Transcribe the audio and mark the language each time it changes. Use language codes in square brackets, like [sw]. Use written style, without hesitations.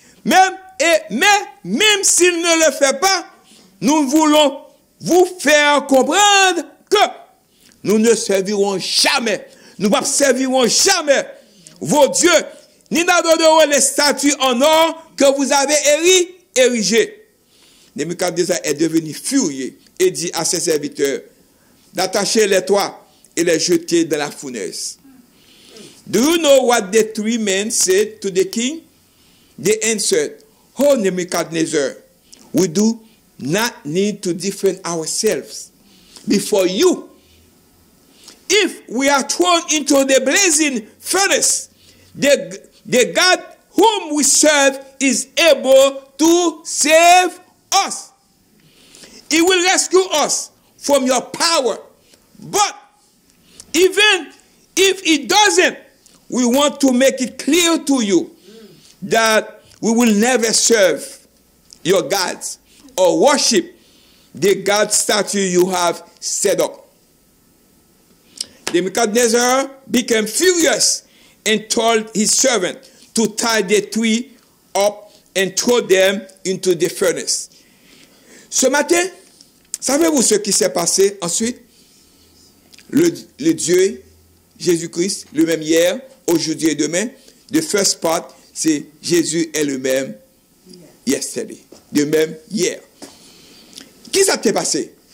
[fr] Même s'il ne le fait pas, nous voulons vous faire comprendre que nous ne servirons jamais, nous ne servirons jamais vos dieux, ni n'adorerons les statues en or que vous avez érigées. Nebuchadnezzar est devenu furieux et dit à ses serviteurs d'attacher les toits et les jeter dans la fournaise. [en] Do you know what the three men said to the king? They answered, "Oh Nebuchadnezzar, we do not need to defend ourselves before you. If we are thrown into the blazing furnace, the God whom we serve is able to save us. He will rescue us from your power. But even if he doesn't, we want to make it clear to you that we will never serve your gods or worship the God statue you have set up." Nebuchadnezzar became furious and told his servant to tie the three up and throw them into the furnace. [fr] Ce matin, savez-vous ce qui s'est passé ensuite? Le Dieu, Jésus-Christ, le même hier, aujourd'hui et demain. The first part, c'est Jésus est le même yesterday. Le même hier. Qui ça t'est passé?